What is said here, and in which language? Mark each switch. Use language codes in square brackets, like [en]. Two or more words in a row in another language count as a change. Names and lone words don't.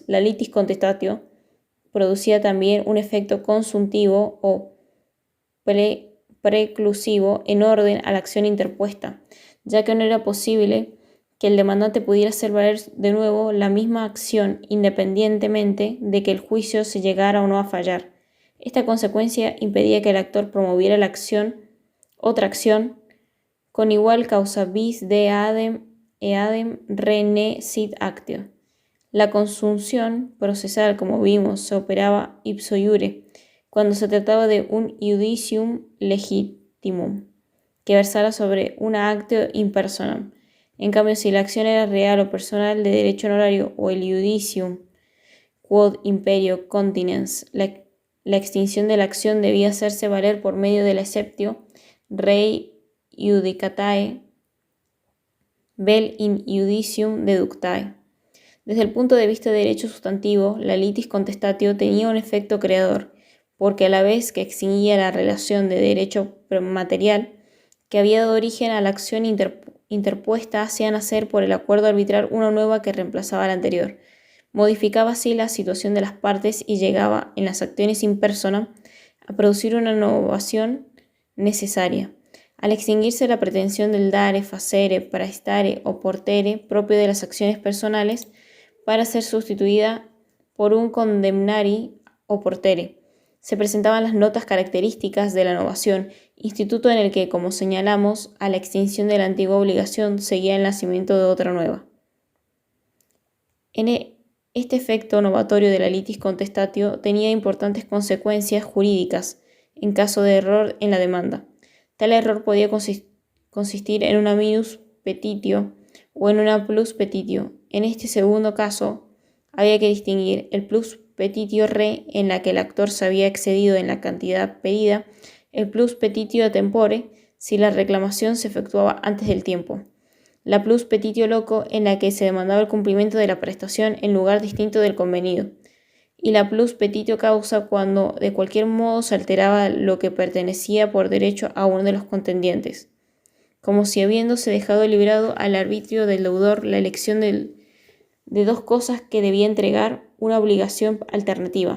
[es] La [la] litis contestatio [es] producía también un efecto consuntivo o preclusivo en orden a la acción interpuesta, ya que no era posible que el demandante pudiera hacer valer de nuevo la misma acción independientemente de que el juicio se llegara o no a fallar. Esta consecuencia impedía que el actor promoviera la acción, otra acción, con igual causa [la] bis de eadem re ne sit actio. [es] La consunción procesal, como vimos, se operaba [la] ipso iure, [es] cuando se trataba de un [la] iudicium legitimum, [es] que versara sobre una [la] actio in personam. [es] En cambio, si la acción era real o personal de derecho honorario o el [la] iudicium quod imperio continens, [es] la extinción de la acción debía hacerse valer por medio del [la] exceptio rei iudicatae vel in iudicium deductae. [es] Desde el punto de vista de derecho sustantivo, la [la] litis contestatio [es] tenía un efecto creador, porque a la vez que extinguía la relación de derecho material que había dado origen a la acción interpuesta, hacía nacer por el acuerdo arbitral una nueva que reemplazaba a la anterior. Modificaba así la situación de las partes y llegaba, en las acciones [la] in persona, [es] a producir una innovación necesaria. Al extinguirse la pretensión del [la] dare, facere, praestare o portere, [es] propio de las acciones personales, para ser sustituida por un [la] condemnari o portere, [es] se presentaban las notas características de la novación, instituto en el que, como señalamos, a la extinción de la antigua obligación seguía el nacimiento de otra nueva. Este efecto novatorio de la [la] litis contestatio [es] tenía importantes consecuencias jurídicas en caso de error en la demanda. Tal error podía consistir en una [la] minus petitio [es] o en una [la] plus petitio. [es] En este segundo caso, había que distinguir el [la] plus petitio re, [es] en la que el actor se había excedido en la cantidad pedida, [la] el plus petitio tempore, [es] si la reclamación se efectuaba antes del tiempo, la [la] plus petitio loco, [es] en la que se demandaba el cumplimiento de la prestación en lugar distinto del convenido, y la [la] plus petitio causa, [es] cuando de cualquier modo se alteraba lo que pertenecía por derecho a uno de los contendientes, como si habiéndose dejado librado al arbitrio del deudor la elección de dos cosas que debía entregar, una obligación alternativa.